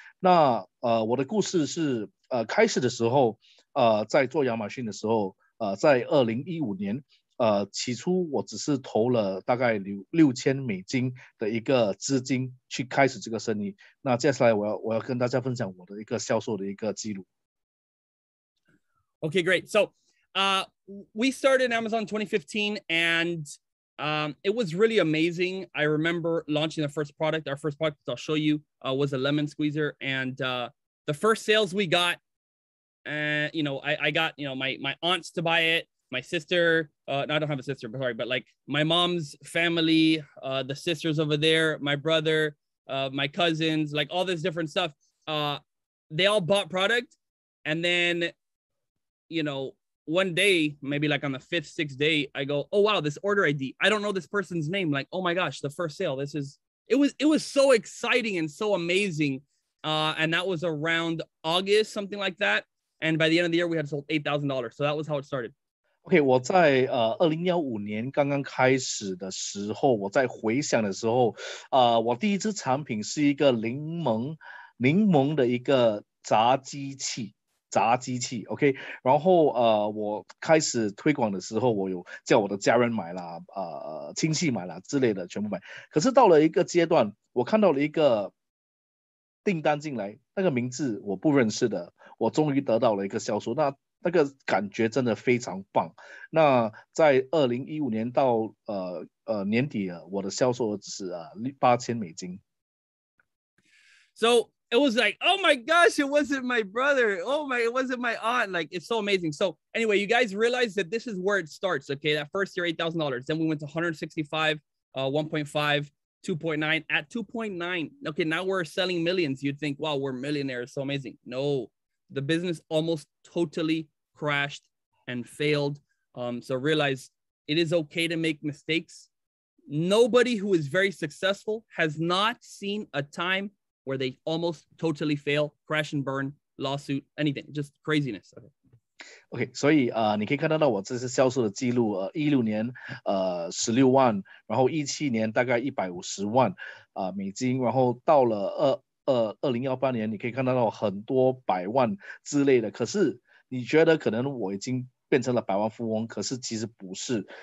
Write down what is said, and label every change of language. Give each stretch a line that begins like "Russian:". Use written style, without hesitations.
Chinese: 那我的故事是开始的时候在做亚马逊的时候在2015年。起初我只是投了大概6000美金的一个资金去开始这个生意。那接下来我要跟大家分享我的一个销售的一个记录。
English: Okay, great. So we started Amazon 2015 and it was really amazing. I remember launching the first product. Our first product I'll show you was a lemon squeezer. And the first sales we got, I got, my aunts to buy it. My sister, no, I don't have a sister, but sorry, but like my mom's family, the sisters over there, my brother, my cousins, like all this different stuff. They all bought product. And then, one day, maybe like on the 5th, 6th day, I go, oh, wow, this order ID. I don't know this person's name. Like, oh my gosh, the first sale. It was so exciting and so amazing. And that was around August, something like that. And by the end of the year, we had sold $8,000. So that was how it started.
Chinese: OK， 我在2015年刚刚开始的时候，我在回想的时候，我第一支产品是一个柠檬的一个炸机器 ，OK， 然后我开始推广的时候，我有叫我的家人买啦，亲戚买啦之类的，全部买。可是到了一个阶段，我看到了一个订单进来，那个名字我不认识的，我终于得到了一个销售。那个感觉真的非常棒。那在2015年到年底我的销售额只是8000美金。
English: So it was like, oh my gosh, it wasn't my brother. It wasn't my aunt. Like, it's so amazing. So anyway, you guys realize that this is where it starts. Okay, that first year, $8,000. Then we went to 165, 1.5, 2.9. At 2.9, okay, now we're selling millions. You'd think, wow, we're millionaires. So amazing. No. The business almost totally crashed and failed. So realize it is okay to make mistakes. Nobody who is very successful has not seen a time where they almost totally fail, crash and burn, lawsuit, anything, just craziness.
Chinese: OK， 所以你可以看到我这次销售的记录，16年16万，然后17年大概150万美金，然后到了2018年，你可以看到很多百万之类的。可是你觉得可能我已经变成了百万富翁，可是其实不是。